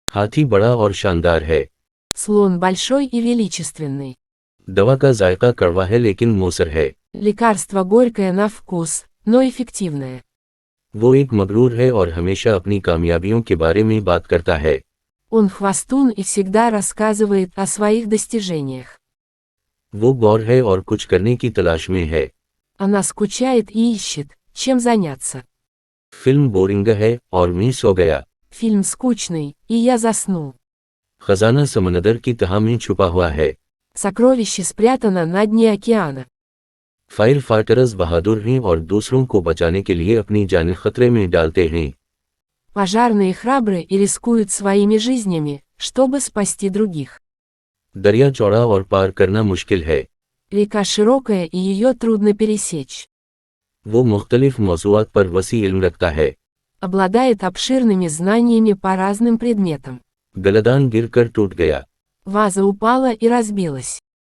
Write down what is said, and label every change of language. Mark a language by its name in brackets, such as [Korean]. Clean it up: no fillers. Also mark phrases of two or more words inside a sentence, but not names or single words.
[Urdu] ہاتھی بڑا اور شاندار ہے. [Russian] Слон большой и величественный. [Urdu] دوا کا ذائقہ کڑوا ہے لیکن موثر ہے. [Russian] Лекарство горькое на вкус, но эффективное. [Urdu] وہ ایک مغرور ہے اور ہمیشہ اپنی کامیابیوں کے بارے میں بات کرتا ہے. [Russian] Он хвастун и всегда рассказывает о своих достижениях. [Urdu] وہ بور ہے اور کچھ کرنے کی تلاش میں ہے. [Russian] Она скучает и ищет, чем заняться. [Urdu] فلم بورنگ ہے اور میں سو گیا. [Russian] Фильм скучный, и я заснул. [Urdu] خزانہ سمندر کی تہہ میں چھپا ہوا ہے. [Russian] Сокровище спрятано на дне океана. [English] fire fighters [Urdu] بہادر ہیں اور دوسروں کو بچانے کے لیے اپنی جان خطرے میں ڈالتے ہیں. [Russian] Пожарные храбры и рискуют своими жизнями, чтобы спасти других. [Urdu] دریا چوڑا اور پار کرنا مشکل ہے. [Russian] Река широкая и ее трудно пересечь. [Urdu] وہ مختلف موضوعات پر وسیع علم رکھتا ہے. [Russian] Обладает обширными знаниями по разным предметам. [Urdu] گلدان گر کر ٹوٹ گیا. [Russian] Ваза упала и разбилась.